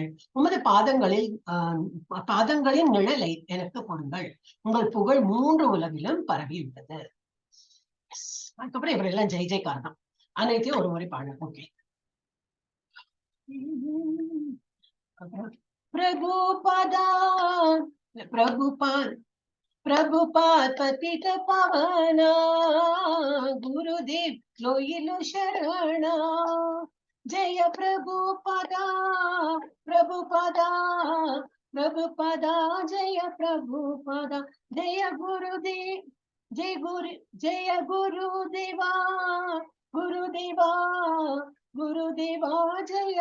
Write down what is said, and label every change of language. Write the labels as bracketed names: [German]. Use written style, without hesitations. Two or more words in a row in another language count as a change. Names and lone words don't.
[Tamil] உமது பாதங்களின் நிழலை எனக்கு கொடுங்கள். உங்கள் புகழ் 3 உலகிலும் பரவியுள்ளது. அதுக்கப்புறம் இவரெல்லாம் [Hindi] जय जयकार [Tamil] தான். அனைத்தையும் ஒரு முறை பாடணும். ஓகே. [Bangla] பிரபுபதா பிரபுபாத் প্রভুপাদ পতিত পাবন গুরুদেব লইলো শরণ জয় প্রভুপাদ প্রভুপাদ প্রভুপাদ জয় প্রভুপাদ জয় গুরুদেব জয় গুরুদেব গুরুদেব গুরুদেব জয়